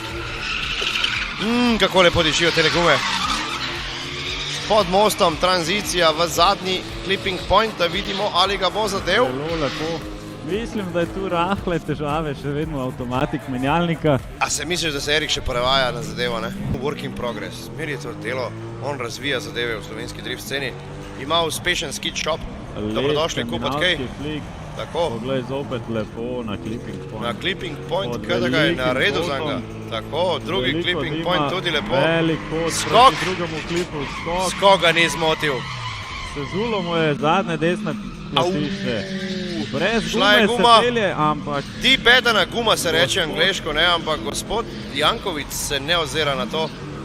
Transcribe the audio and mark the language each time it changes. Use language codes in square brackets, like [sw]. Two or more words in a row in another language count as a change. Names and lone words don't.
[sl] Kako lepo dišijo te gume. Pod mostom tranzicija v zadnji [en] clipping point, [sl] da vidimo, ali ga bo zadev. Zelo lepo. Mislim, da je tu rahle težave, še vedno avtomatik menjalnika. A se misliš, da se Erik še prevaja na zadevo, ne? [en] Work in progress. [sl] Zmer je to delo, on razvija zadeve v slovenski drift sceni. Ima uspešen [en] skid shop. [sl] Dobrodošli, Kupot Kej. Tako. Poglej, zopet lepo na [en] clipping point. [sl] Na [en] clipping point, [sl] kada ga je naredil za ga. Tako, drugi [en] clipping point [sl] tudi lepo. Velik pot Skok. proti drugemu klipu, skok. Skok ga ni zmotil. Sezulo mu je zadnje desne platišče. Brez Šla je gume guma. se pelje, ampak Ti bedana guma se reče angleško, ne, ampak gospod Janković se ne ozira na to.